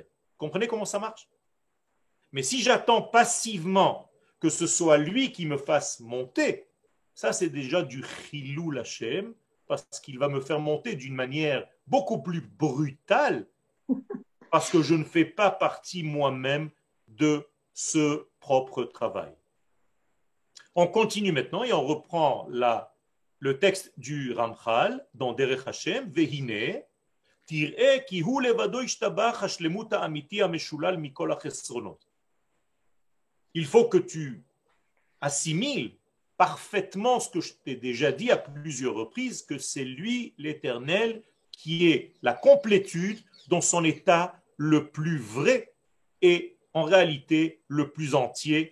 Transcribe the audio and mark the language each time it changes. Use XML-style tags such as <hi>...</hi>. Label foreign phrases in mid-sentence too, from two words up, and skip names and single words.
<fr>Comprenez comment ça marche? Mais si j'attends passivement que ce soit lui qui me fasse monter, ça c'est déjà du</fr> <he>חילול השם,</he> <fr>parce qu'il va me faire monter d'une manière beaucoup plus brutale, parce que je ne fais pas partie moi-même de ce propre travail. On continue maintenant et on reprend le texte du Ramchal dans Derech Hashem,</fr> <he>והנה, תראה כי הוא לבדו ישתבח השלמות האמיתי המשולל מכל החסרונות.</he> <fr>Il faut que tu assimiles parfaitement ce que je t'ai déjà dit à plusieurs reprises, que c'est lui, l'Éternel, qui est la complétude dans son état le plus vrai et en réalité le plus entier.</fr>